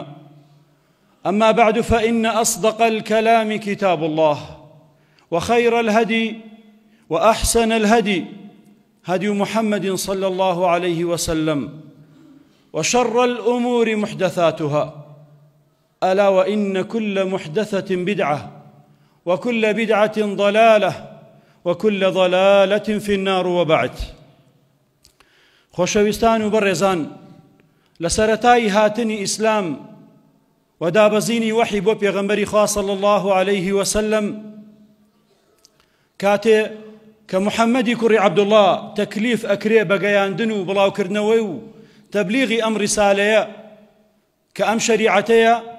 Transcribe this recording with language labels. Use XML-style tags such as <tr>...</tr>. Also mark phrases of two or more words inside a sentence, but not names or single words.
<ar>أما بعد، فإن أصدق الكلام كتاب الله، وخير الهدي وأحسن الهدي هدي محمد صلى الله عليه وسلم، وشر الأمور محدثاتها، ألا وإن كل محدثة بدعة وكل بدعة ضلالة وكل ضلالة في النار. وبعد.</ar> <ckb>خۆشەویستان و بەڕێزان، لە سەرەتای هاتنی ئیسلام و دابەزینی وەحی بۆ پێغەمبەری خوا</ckb> <ar>صلی الله عليه وسلم،</ar> <ckb>کاتێ کە محەممەدی کوڕی عەبدوڵڵا تەکلیف ئەکرێ بە گەیاندن و بڵاوکردنەوەی و تەبلیغی ئەم ریسالەیە کە ئەم شەریعەتەیە،</ckb>